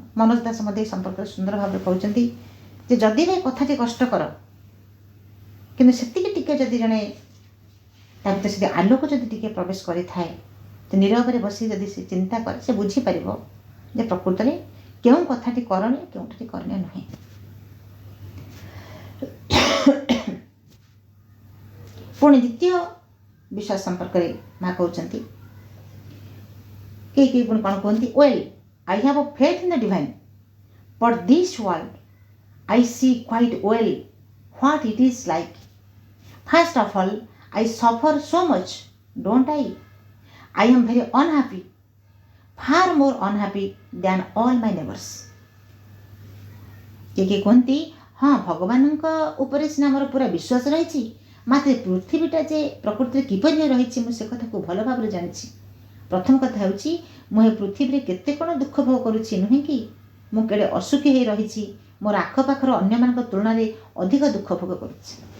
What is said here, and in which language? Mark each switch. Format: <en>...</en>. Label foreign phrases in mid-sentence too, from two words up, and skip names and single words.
<or>ମନୋଜ ଦାସ ମଧ୍ୟ ଏହି ସମ୍ପର୍କରେ ସୁନ୍ଦର ଭାବରେ କହୁଛନ୍ତି ଯେ ଯଦି ବି କଥାଟି କଷ୍ଟକର, କିନ୍ତୁ ସେତିକି ଟିକେ ଯଦି ଜଣେ ତା ଭିତରେ ସେଠି ଆଲୋକ ଯଦି ଟିକେ ପ୍ରବେଶ କରିଥାଏ, ତ ନୀରବରେ ବସି ଯଦି ସେ ଚିନ୍ତା କରେ, ସେ ବୁଝିପାରିବ ଯେ ପ୍ରକୃତରେ କେଉଁ କଥାଟି କରଣୀୟ, କେଉଁଠି କରଣୀୟ ନୁହେଁ। ପୁଣି ଦ୍ୱିତୀୟ ବିଶ୍ୱାସ ସମ୍ପର୍କରେ ମା କହୁଛନ୍ତି, କେହି ପୁଣି କ'ଣ କୁହନ୍ତି,</or> <en>Well I have a faith in the divine, but this world I see quite well what it is like. First of all, I suffer so much, don't I? I am very unhappy, far more unhappy than all my neighbors.</en> <or>କିଏ କୁହନ୍ତି, ହଁ ଭଗବାନଙ୍କ ଉପରେ ସିନା ମୋର ପୁରା ବିଶ୍ୱାସ ରହିଛି, ମାତ୍ର ପୃଥିବୀଟା ଯେ ପ୍ରକୃତିରେ କିପରି ରହିଛି ମୁଁ ସେ କଥାକୁ ଭଲ ଭାବରେ ଜାଣିଛି। ପ୍ରଥମ କଥା ହେଉଛି, ମୁଁ ଏ ପୃଥିବୀରେ କେତେ କ'ଣ ଦୁଃଖ ଭୋଗ କରୁଛି ନୁହେଁ କି? ମୁଁ କେଡ଼େ ଅସୁଖୀ ହେଇ ରହିଛି, ମୋର ଆଖପାଖର ଅନ୍ୟମାନଙ୍କ ତୁଳନାରେ ଅଧିକ ଦୁଃଖ ଭୋଗ କରୁଛି।</or>